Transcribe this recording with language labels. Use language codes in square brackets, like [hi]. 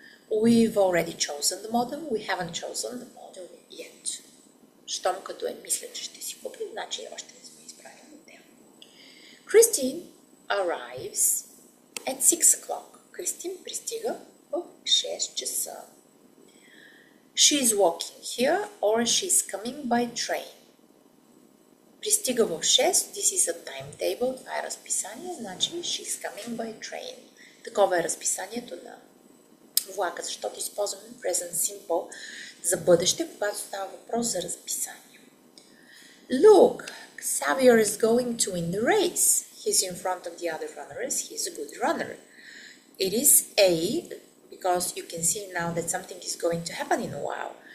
[en] We've already chosen the model. We haven't chosen the model yet. [bg] Щом като мисля, че ще си купим, значи още не сме избрали модел. [en] Christine arrives at 6 o'clock. [bg] Кристин пристига в 6 часа. [en] She is walking here or she is coming by train. [bg] Пристига в 6, [en] this is a timetable, [bg] това е разписание, значи [en] she's coming by train. [bg] Такова е разписанието на влака, защото използваме present simple за бъдеще, когато става въпрос за разписание. [en] Look, Xavier is going to win the race. He's in front of the other runners. He's a good runner. It is A, because you can see now that something is going to happen in a while.